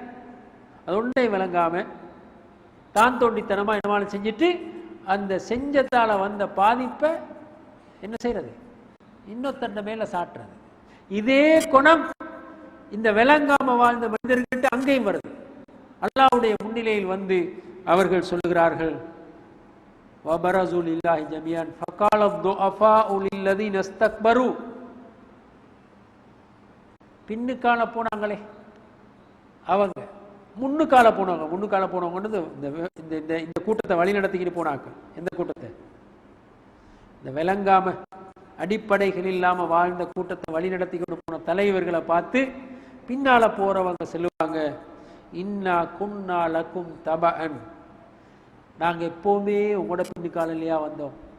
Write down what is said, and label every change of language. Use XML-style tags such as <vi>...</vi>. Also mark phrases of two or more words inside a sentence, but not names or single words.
<ta>அது ஒன்றை விளங்காம தான் தோண்டித்தனமா என்னமாலும் செஞ்சுட்டு அந்த செஞ்சத்தால வந்த பாதிப்பை என்ன செய்யறது? இன்னொருத்தண்ட மேல சாட்டுறது. இதே குணம் இந்த விளங்காம வாழ்ந்த மனிதர்கிட்ட அங்கேயும் வருது. அல்லாஹ்வுடைய முன்னிலையில் வந்து அவர்கள் சொல்லுகிறார்கள்,</ta> <ar>وَبَرَزُوا لِلَّهِ جَمِيعًا فَقَالَ الضُّعَفَاءُ لِلَّذِينَ اسْتَكْبَرُوا.</ar> <ta>பின்னுக்கால போனாங்களே அவங்க, முன்னுக்கால போனவங்க இந்த கூட்டத்தை வழி நடத்திக்கிட்டு போனாங்க. எந்த கூட்டத்தை? இந்த விளங்காம அடிப்படைகள் இல்லாம வாழ்ந்த கூட்டத்தை வழி நடத்திக்கிட்டு போன தலைவர்களை பார்த்து பின்னால போறவங்க சொல்லுவாங்க,</ta> <ar>إنا كنا لكم تبعا,</ar> <ta>நாங்க எப்பவுமே உங்களோட பின்னுக்கால இல்லையா வந்தோம்,</ta>